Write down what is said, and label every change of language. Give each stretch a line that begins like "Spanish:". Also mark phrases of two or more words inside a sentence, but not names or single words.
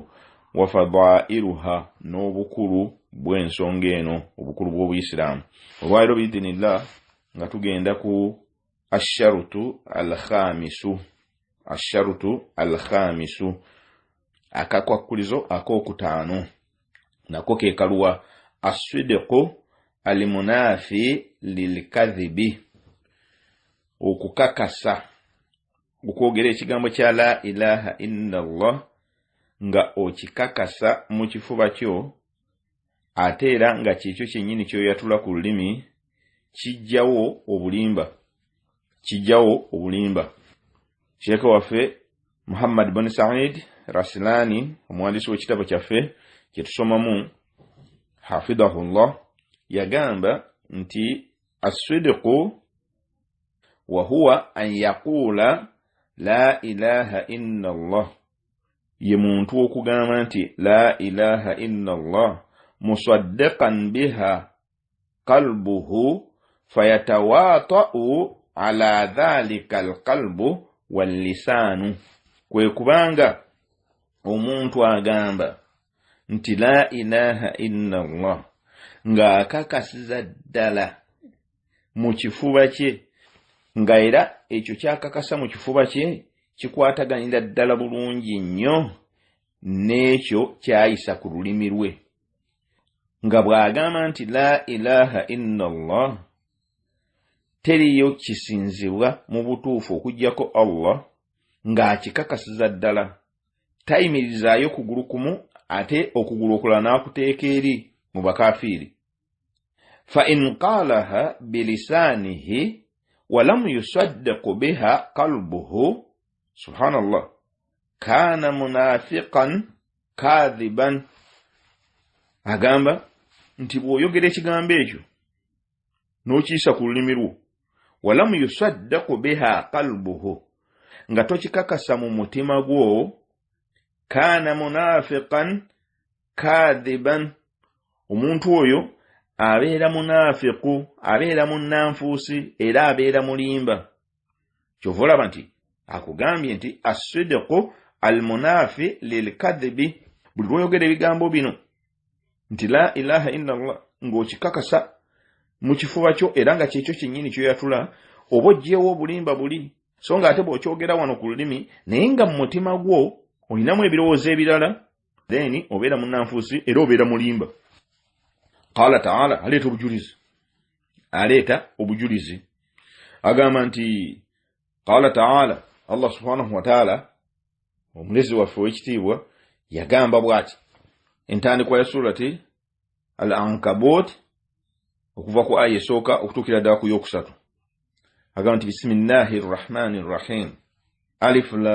Arabic: وفضائلها
Ganda: n'obukulu bw'ensonga eno, obukulu bw'obuyisiraamu. Olwaliro biidhinillah nga tugenda ku
Arabic: الشرط الخامس,
Ganda: akakwakkulizo ak'okutaano. Nako ke kaluwa
Arabic: الصدق المنافي للكذب,
Ganda: okukakasa okwogera ekigambo kya
Arabic: لا إله إلا الله
Ganda: nga okikakasa mu kifuba kyo, ate era nga kyekyo kyennyini kyoyatula ku lulimi, kijjawo obulimba. Sheikh waffe Muhammad bin Said Raslani, omuwandiisi w'ekitabo kyaffe kye tusomamu hafidhahullah, yagamba nti
Arabic: الصدق وهو أن يقول لا إله إلا الله
Ganda: ye muntu okugamba nti
Arabic: لا إله إلا الله مصدقا بها قلبه فيتواطأ على ذلك القلب واللسان
Ganda: kwe kubanga omuntu agamba nti
Arabic: لا إله إلا الله
Ganda: nga akakasiza ddala mu kifuba kye nga era ekyo kyakakasa mu kifuba kye kikwataganira ddala bulungi nnyo n'ekyo kyayisa ku lulimi lwe nga bw'agamba nti
Arabic: لا إله إلا الله
Ganda: teriyo kisinzibwa mu butuufu okuggyako Allah ng'akikakasiza ddala tayimirizaayo kugulu kumu ate okugulu okulala n'akuteeka eri mu bakafiiri
Arabic: فإن قالها بلسانه ولم يصدق بها قلبه سبحان الله كان منافقا كاذبا
Ganda: agamba nti bw'oyogera ekigambo ekyo n'okiyisa ku lulimi lwo
Arabic: ولم يصدق بها قلبه
Ganda: nga tokikakasa mu mutima gwo
Arabic: كان منافقا
Ganda: kadhiban omuntu oyo abeera munafiqu abeera munnanfuusi era abeera mulimba kyova olaba nti akugambye nti
Arabic: الصدق المنافي للكذب
Ganda: buli lw'oyogera ebigambo bino nti la ilaha illa Allah ng'okikakasa mu kifuba kyo era nga kyekyo kyennyini kyoyatula oba oggyeewo obulimba buli so nga ate bw'okyogera wano ku lulimi naye nga mu mutima gwo olinamu ebirowoozo ebirala then obeera munnanfuusi era obeera mulimba
Arabic: قال تعالى
Ganda: aleeta obujulizi agamba nti
Arabic: قال تعالى الله سبحانه وتعالى
Ganda: omulezi waffe w'ekitiibwa yagamba bw'ati entandikwa ya
Arabic: سورة العنكبوت
Ganda: okuva ku aya esooka okutuukira ddala ku yokusatu agamba nti
Arabic: بسم الله الرحمن الرحيم ألف